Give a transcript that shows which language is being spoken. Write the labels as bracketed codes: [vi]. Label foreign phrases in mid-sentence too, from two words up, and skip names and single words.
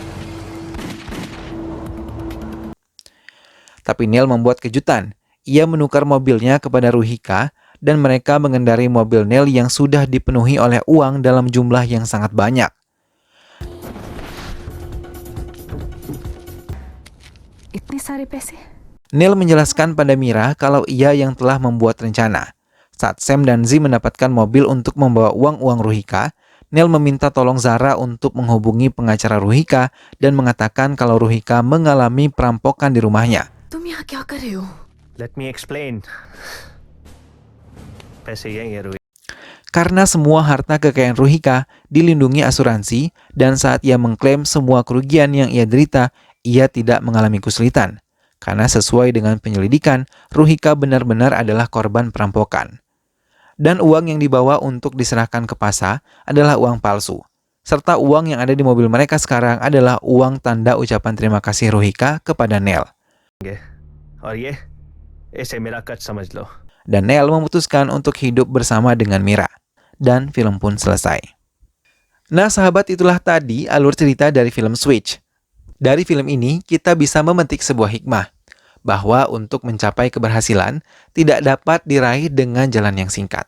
[id] Tapi Neil membuat kejutan. Ia menukar mobilnya kepada Ruhika dan mereka mengendarai mobil Neil yang sudah dipenuhi oleh uang dalam jumlah yang sangat banyak. [hi] इतने सारे पैसे? [id] Neil menjelaskan pada Mira kalau ia yang telah membuat rencana. Saat Sam dan Z mendapatkan mobil untuk membawa uang-uang Ruhika, Neil meminta tolong Zara untuk menghubungi pengacara Ruhika dan mengatakan kalau Ruhika mengalami perampokan di rumahnya. [hi] तुम यहाँ क्या कर रहे हो? [en] Let me explain. [hi] पैसे यही है रुई. [id] Karena semua harta kekayaan Ruhika dilindungi asuransi dan saat ia mengklaim semua kerugian yang ia derita, ia tidak mengalami kesulitan. Karena sesuai dengan penyelidikan, Ruhika benar-benar adalah korban perampokan. Dan uang yang dibawa untuk diserahkan ke Pasha adalah uang palsu. Serta uang yang ada di mobil mereka sekarang adalah uang tanda ucapan terima kasih Ruhika kepada Neil. [hi] और ये इसे मेरा कट समझ लो. [id] Dan Neil memutuskan untuk hidup bersama dengan Mira. Dan film pun selesai. Nah sahabat, itulah tadi alur cerita dari film Switch. Dari film ini kita bisa memetik sebuah hikmah bahwa untuk mencapai keberhasilan tidak dapat diraih dengan jalan yang singkat.